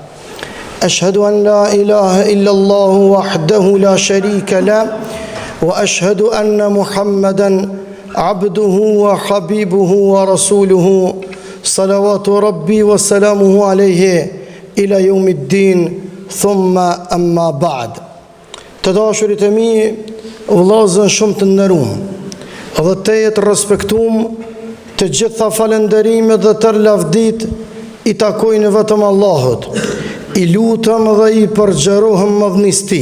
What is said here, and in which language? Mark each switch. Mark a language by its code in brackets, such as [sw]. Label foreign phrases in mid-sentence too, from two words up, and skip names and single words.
[ar] أشهد أن لا إله إلا الله وحده لا شريك له وأشهد أن محمدا عبده وحبيبه ورسوله صلوات ربي وسلامه عليه إلى يوم الدين ثم أما بعد. [sq] Të dashurit e mi, vëllezër shumë të nderuar, dhe të jetë respektuam, të gjitha falënderimet dhe tërë lavdit i takojnë vetëm Allahut. I lutëm dhe i përgjerohëm madhnisti.